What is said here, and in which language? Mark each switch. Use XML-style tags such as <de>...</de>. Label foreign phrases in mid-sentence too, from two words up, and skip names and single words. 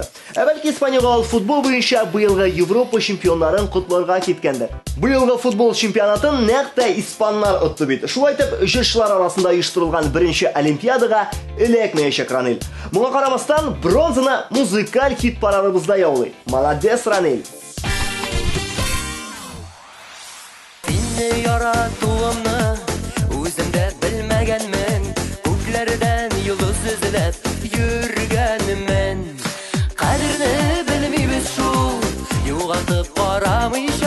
<tt>Бәлки Испаниягә ул футбол буенча быелгы Европа чемпионнарын котларга киткәндер. Быелгы футбол чемпионатын нәкъ тә испаннар отты бит. Шулай итеп, җырчылар арасында оештырылган беренче Олимпиадага эләкмәячәк Ранил. Моңа карамастан бронзаны музыкаль хит парадыбызда яулый. Молодец, Ранил.</tt> <uz>Seni yarattuğumni o'zimda bilmaganman ko'klardan yulduz izlab yurganman qadrini bilmaymiz shu yo'g'otib qaramaycha</uz>